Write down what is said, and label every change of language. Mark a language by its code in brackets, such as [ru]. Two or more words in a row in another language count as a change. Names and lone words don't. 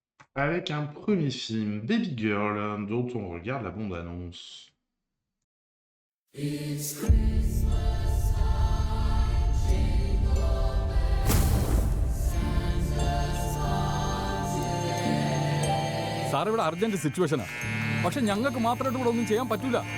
[fr] avec un premier film, Baby Girl, dont on regarde la bande-annonce. [ml] സാർ ഇവിടെ [en] urgent situation [ml] പക്ഷെ ഞങ്ങൾക്ക് മാത്രമായിട്ട് ഇവിടെ ഒന്നും ചെയ്യാൻ പറ്റൂല